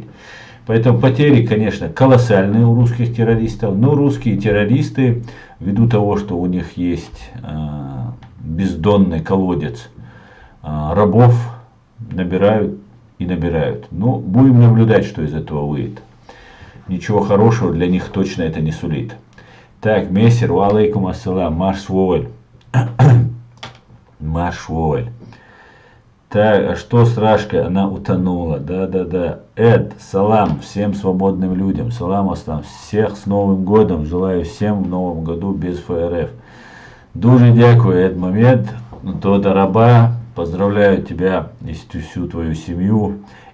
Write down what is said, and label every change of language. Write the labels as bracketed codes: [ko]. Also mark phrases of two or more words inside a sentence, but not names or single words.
[ru] Поэтому потери, конечно, колоссальные у русских террористов, но русские террористы, ввиду того, что у них есть бездонный колодец рабов, набирают и набирают. Ну, будем наблюдать, что из этого выйдет. Ничего хорошего для них точно это не сулит. Так, [ar] мессер, عليكم السلام, Машвойль. [ru] Машвойль. Так, а что с Рашкой? Она утонула. Да. Эд, салам всем свободным людям. [ar] سلام السلام. [ru] Всех с Новым годом. Желаю всем в Новом году без ФРФ. [uk] Дуже дякую, Эд Мамед. [he] תודה רבה. [ru] Поздравляю тебя и всю твою семью.